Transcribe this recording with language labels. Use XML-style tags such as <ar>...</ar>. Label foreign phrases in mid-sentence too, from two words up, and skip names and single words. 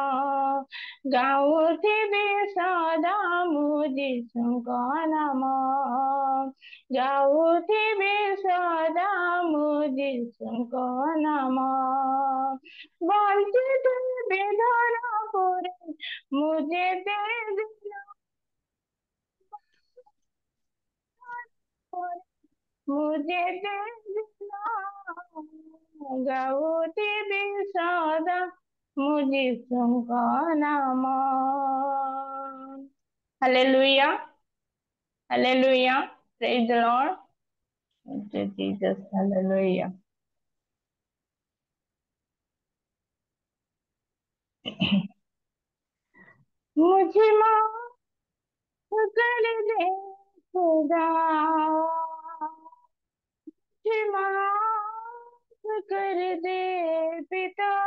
<or>ଗାଉଥିବି ସଦା ମୁଁ ଯୀଶୁଙ୍କ ନାମ ଗାଉଥିବି ସଦା ମୁଁ ଯୀଶୁଙ୍କ ନାମ ବଞ୍ଚିଥିବି ଧରା ପରେ ମୁଁ ଯେତେ ଦିନ ମୁଁ ଯେତେ ଦିନ ଗାଉଥିବି ସଦା ମୁଁ ଯୀଶୁଙ୍କ ନାମ ହାଲେଲୁୟା ହାଲେଲୁୟା</or> <en>praise the Lord Thank you, Jesus. Hallelujah.</en> <hi>मुझे माफ कर दे खुदा मुझे माफ कर दे पिता,</hi>